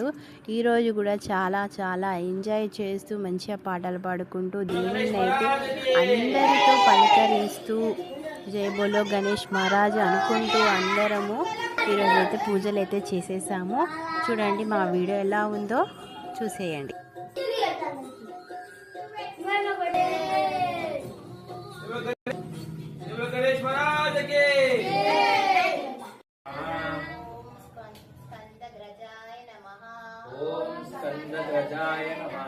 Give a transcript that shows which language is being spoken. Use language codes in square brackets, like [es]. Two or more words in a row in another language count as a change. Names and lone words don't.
[te] ఈరోజు కూడా చాలా ఎంజాయ్ చేస్తూ మంచిగా పాటలు పాడుకుంటూ దేవుణ్ణి అయితే అందరితో పలకరిస్తూ [hi] जय बोलो गणेश महाराज [te] అనుకుంటూ అందరము ఈరోజు అయితే పూజలు అయితే చేసేసాము. చూడండి మా వీడియో ఎలా ఉందో చూసేయండి. [hi] गणेश महाराज के [sa] स्कंदग्रजाय नमः। ओम स्कंदग्रजाय नमः।